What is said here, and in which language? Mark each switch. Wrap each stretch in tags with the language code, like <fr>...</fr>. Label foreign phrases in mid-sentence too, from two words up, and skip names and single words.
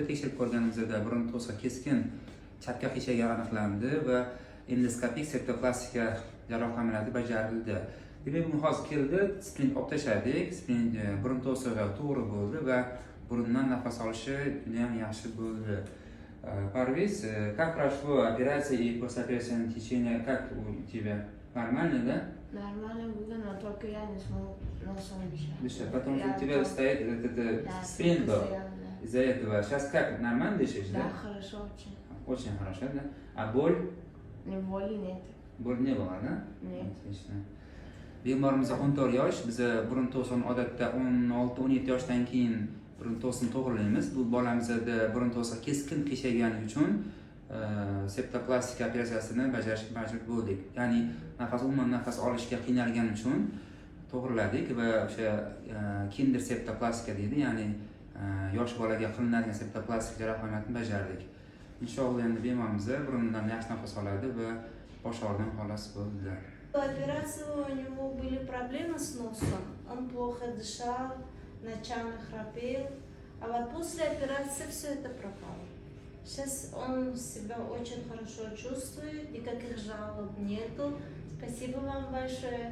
<uz>Tekshirib ko'rganimizda burun to'siq keskin chapga qiyshaygan aniqlandi va endoskopik septoplastika jarrohlik amaliyoti bajarildi. Demak, bu hozir keldi, splint olib tashladik. Splint burun to'sig'i to'g'ri bo'ldi va burundan nafas olishi juda ham yaxshi bo'ldi. Parviz,</uz> <ru>как прошло операция и послеоперационное течение, как у тебя? Нормально, да? Нормально было, но только я не смог носом дышать. Потому что у тебя стоит этот спринт был. Из-за этого. Сейчас как? Нормально дышишь, да? Да, хорошо очень. Очень хорошо, да? А боль? Боли нет. Боль не было, да? Нет. Отлично.</ru> <uz>Bemorimiz 14 yosh. Biz burun to'sig'ini odatda 16-17 yoshdan keyin burun to'sig'ini to'g'rilaymiz. Bu bolamizda burun to'sig'i keskin qiyshagani uchun septoplastika operatsiyasini bajarishga majbur bo'ldik. Ya'ni umuman nafas olishga qiynalgani uchun to'g'riladik va o'sha kinder septoplastika deydi, ya'ni yosh bolaga qilinadigan septoplastik jarrohlik amaliyotini bajardik. Inshaalloh endi bemorimiz burundan yaxshi nafas oladi va bosh og'riqdan xalos bo'ldi.</uz> <ru>До операции у него были проблемы с носом, он плохо дышал, ночами храпел, а вот после операции все это пропало. Сейчас он себя очень хорошо чувствует, никаких жалоб нету. Спасибо вам большое.</ru>